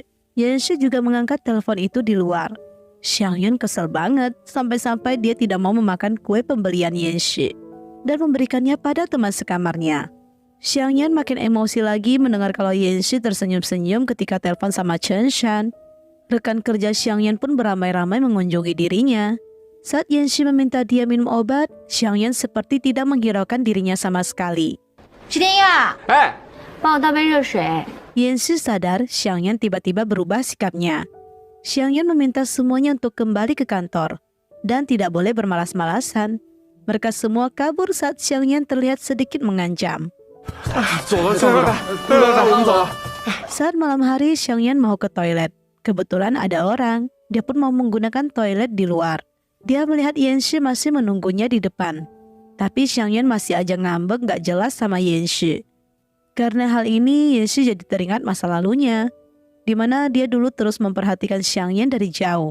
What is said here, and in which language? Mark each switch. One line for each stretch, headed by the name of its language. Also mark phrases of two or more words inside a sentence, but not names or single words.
Indonesian: Yanxi juga mengangkat telepon itu di luar. Xiang Yuan kesel banget sampai-sampai dia tidak mau memakan kue pembelian Yanxi dan memberikannya pada teman sekamarnya. Xiang Yuan makin emosi lagi mendengar kalau Yanxi tersenyum-senyum ketika telepon sama Chen Shan. Rekan kerja Xiang Yuan pun beramai-ramai mengunjungi dirinya. Saat Yanxi meminta dia minum obat, Xiang Yuan seperti tidak menghiraukan dirinya sama sekali.
Chinese: 石天佑，哎，帮我倒杯热水。
Indonesian: Yanxi sadar Xiang Yuan tiba-tiba berubah sikapnya. Xiang Yuan meminta semuanya untuk kembali ke kantor dan tidak boleh bermalas-malasan. Mereka semua kabur saat Xiang Yuan terlihat sedikit mengancam.
Chinese: 走了，走了，我们走了。
Indonesian: Saat malam hari, Xiang Yuan mau ke toilet. Kebetulan ada orang. Dia pun mau menggunakan toilet di luar. Dia melihat Yanxi masih menunggunya di depan. Tapi Xiang Yuan masih aja ngambek gak jelas sama Yanxi. Karena hal ini, Yanxi jadi teringat masa lalunya, di mana dia dulu terus memperhatikan Xiang Yuan dari jauh.